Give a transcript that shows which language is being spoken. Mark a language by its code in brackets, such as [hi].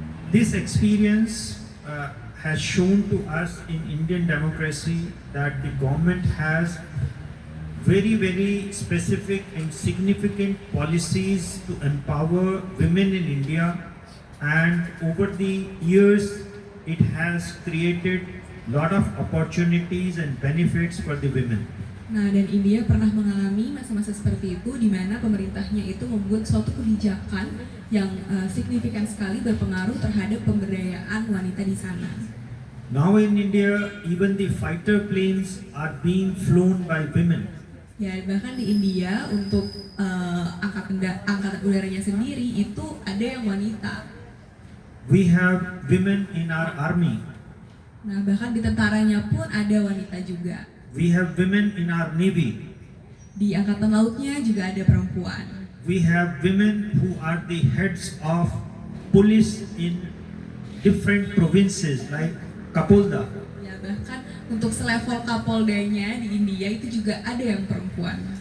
[en] This experience has shown to us in Indian democracy that the government has very, very specific and significant policies to empower women in India, and over the years it has created lot of opportunities and benefits for the women. [id] Nah, dan India pernah mengalami masa-masa seperti itu di mana pemerintahnya itu membuat suatu kebijakan yang signifikan sekali berpengaruh terhadap pemberdayaan wanita di sana. [en] Now in India, even the fighter planes are being flown by women. [id] Ya, bahkan di India untuk angkatan udaranya sendiri itu ada yang wanita. [en] We have women in our army. [id] Nah, bahkan di tentaranya pun ada wanita juga. [en] We have women in our navy. [id] Di angkatan lautnya juga ada perempuan. [en] We have women who are the heads of police in different provinces like Kapolda. [id] Ya, bahkan untuk selevel Kapoldanya di India itu juga ada yang perempuan.